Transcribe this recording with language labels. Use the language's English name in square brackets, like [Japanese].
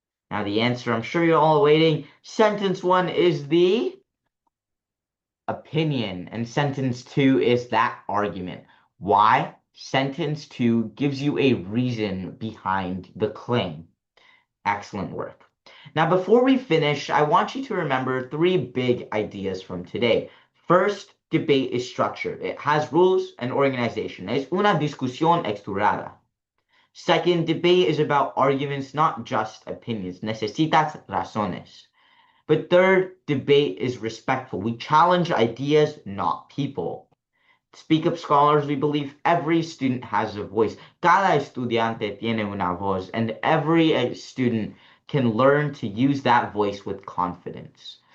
[English] Now, the answer, I'm sure you're all waiting. Sentence one is the opinion, and sentence two is that argument. Why? Sentence two gives you a reason behind the claim. Excellent work. Now, before we finish, I want you to remember three big ideas from today. First, debate is structured. It has rules and organization. [Spanish] Es una discusión estructurada. [English] Second, debate is about arguments, not just opinions. [Spanish] Necesitas razones. [English] But third, debate is respectful. We challenge ideas, not people. SpeakUp Scholars, we believe every student has a voice. [Spanish] Cada estudiante tiene una voz, [English] and every student can learn to use that voice with confidence.